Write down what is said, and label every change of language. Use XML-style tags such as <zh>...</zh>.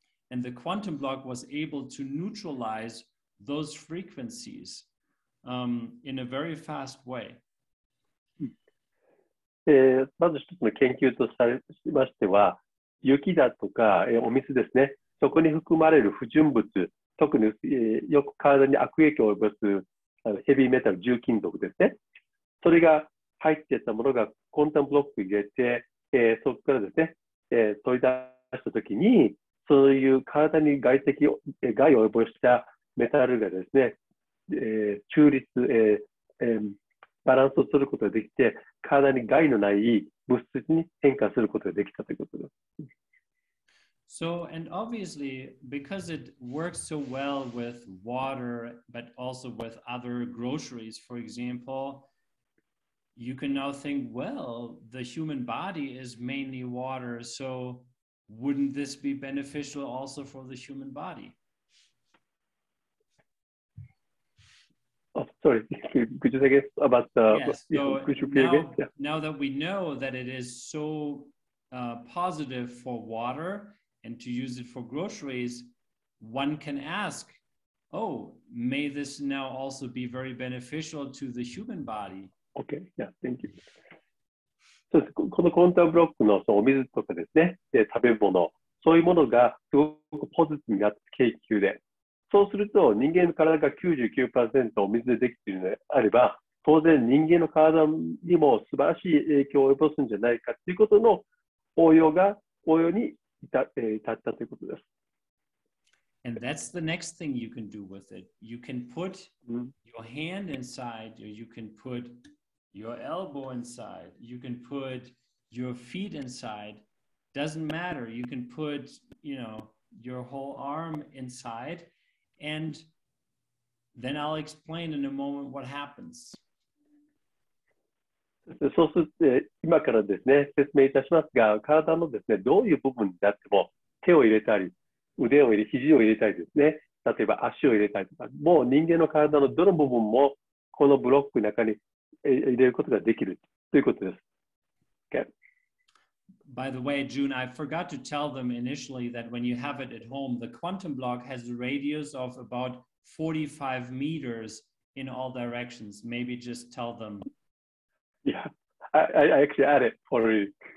<en>And the quantum block was able to neutralize those frequencies in a very fast way.</en> <ja>まず一つの研究としましては、雪だとかお水ですね、そこに含まれる不純物、特によく体に悪影響を及ぼすヘビーメタル、重金属ですね、それが入っていたものがコンタムブロックに入れて、そこからですね、取り出したときに、そういう体に害を及ぼしたメタルがですね、中立、バランスを取ることができて、体に害のない物質に変化することができたということです。</ja> <en>So, and obviously, because it works so well with water, but also with other groceries, for example, you can now think, well, the human body is mainly water, so wouldn't this be beneficial also for the human body? Oh, sorry, could you say again about the... Yes, so now that we know that it is so positive for water and to use it for groceries, one can ask, oh, may this now also be very beneficial to the human body? Okay, yeah, thank you.</en> <ja>そうです。このコンタムブロックのお水とかですね、食べ物、そういうものがすごくポジティブになって研究で、そうすると人間の体が 99% お水でできているのであれば、当然人間の体にも素晴らしい影響を及ぼすんじゃないかということの応用に至ったということです。</ja> <en>And that's the next thing you can do with it. You can put your hand inside, or you can put your elbow inside, you can put your feet inside, doesn't matter. You can put, your whole arm inside, and then I'll explain in a moment what happens.</en> <ja>そうすると、今からですね、説明いたしますが、体のですね、どういう部分であっても、手を入れたり、腕を入れ、肘を入れたりですね、例えば足を入れたりとか、もう人間の体のどの部分も、このブロックの中に入れることができるということです。</ja> <en>Okay. By the way, June, I forgot to tell them initially that when you have it at home, the quantum block has a radius of about 45 meters in all directions. Maybe just tell them. Yeah, I actually added for you.</en>